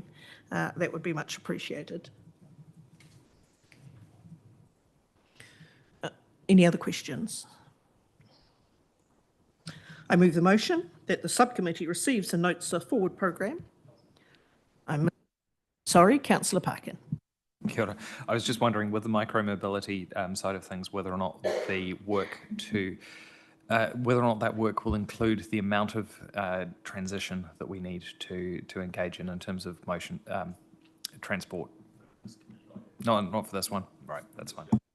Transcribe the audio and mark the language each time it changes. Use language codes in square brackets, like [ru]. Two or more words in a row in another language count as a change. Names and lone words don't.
[en] That would be much appreciated. Any other questions? I move the motion that the subcommittee receives and notes the forward program. Sorry, Councillor Parkin. [mi] Kia ora. [en] I was just wondering, with the micro-mobility side of things, whether or not the work to, whether or not that work will include the amount of transition that we need to engage in terms of motion transport. No, not for this one. Right, that's fine.